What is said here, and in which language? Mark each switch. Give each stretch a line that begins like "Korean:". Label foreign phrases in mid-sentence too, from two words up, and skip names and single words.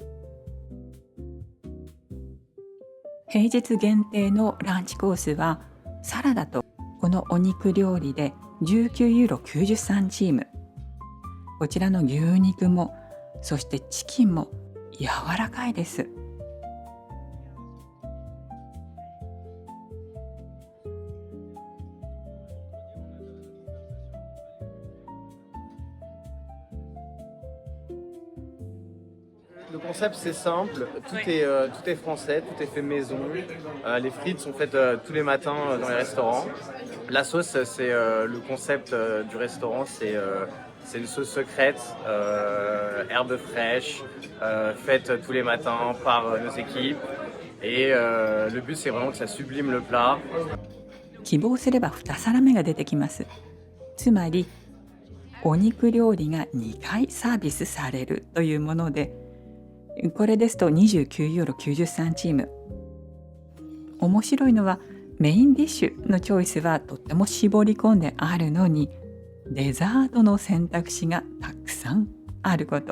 Japanese: 平日限定のランチコースはサラダとこのお肉料理で19ユーロ93チーム。こちらの牛肉もそしてチキンも柔らかいです。
French: Le concept c'est simple, tout est français, tout est fait maison. Les frites sont faites tous les matins dans les restaurants. La sauce c'est le concept du restaurant, c'est une sauce secrète, herbes fraîches, faite tous les matins par nos équipes. Et le but c'est vraiment que ça sublime le plat.
Japanese: 希望すれば2皿目が出てきます。つまりお肉料理が2回サービスされるというもので、これですと29ユーロ93チーム。面白いのはメインディッシュのチョイスはとっても絞り込んであるのに、デザートの選択肢がたくさんあること。